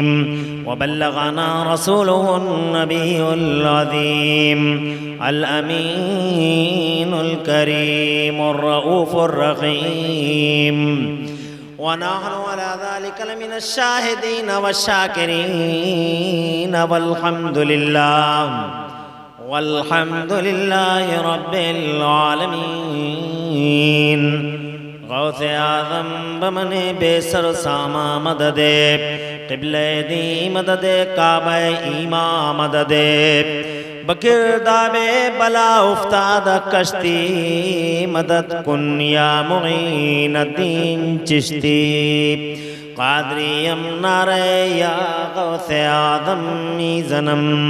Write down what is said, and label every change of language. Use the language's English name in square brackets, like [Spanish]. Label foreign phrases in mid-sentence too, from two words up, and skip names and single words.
[Arabic] وبلغنا رسوله النبي العظيم الأمين الكريم الرؤوف الرحيم ونحن على ذلك لمن الشاهدين والشاكرين والحمد لله رب العالمين. [Persian] غوث اعظم بمن بی سر ساماں مددے قبلۂ دیں مددے کعبۂ ایماں مددے بگرداب بلا افتاد کشتی مدد کن یا معین الدین چشتی قادریم نعرۂ یا غوث اعظم می‌زنم